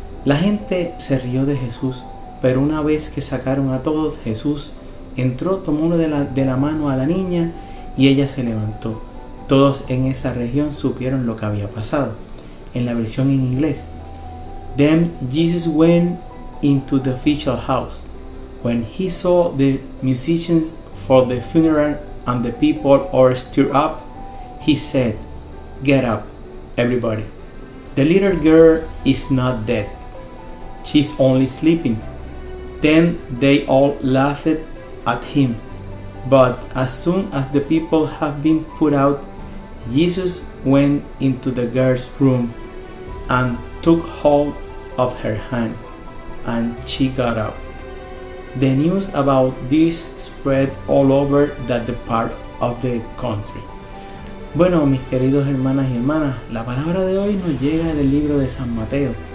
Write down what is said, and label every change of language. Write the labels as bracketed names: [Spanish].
[Spanish] La gente se rió de Jesús, pero una vez que sacaron a todos, Jesús entró, tomó de la mano a la niña, y ella se levantó. Todos en esa región supieron lo que había pasado. En la versión en inglés: [English] Then Jesus went into the official house. When he saw the musicians for the funeral and the people all stirred up, he said, Get up, everybody. The little girl is not dead. She's only sleeping. Then they all laughed at him. But as soon as the people had been put out, Jesus went into the girl's room and took hold of her hand, and she got up. The news about this spread all over that part of the country. [Spanish] Bueno, mis queridos hermanas y hermanas, la palabra de hoy nos llega del libro de San Mateo.